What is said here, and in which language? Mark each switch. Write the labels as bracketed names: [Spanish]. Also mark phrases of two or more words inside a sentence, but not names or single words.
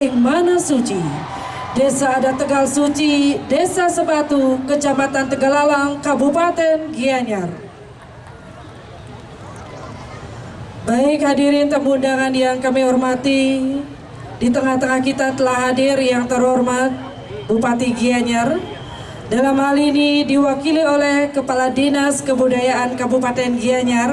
[Indonesian] Mana Suci, Desa Adat Tegal Suci, Desa Sebatu, Kecamatan Tegalalang, Kabupaten Gianyar. Baik hadirin tamu undangan yang kami hormati, di tengah-tengah kita telah hadir yang terhormat Bupati Gianyar. Dalam hal ini diwakili oleh Kepala Dinas Kebudayaan Kabupaten Gianyar.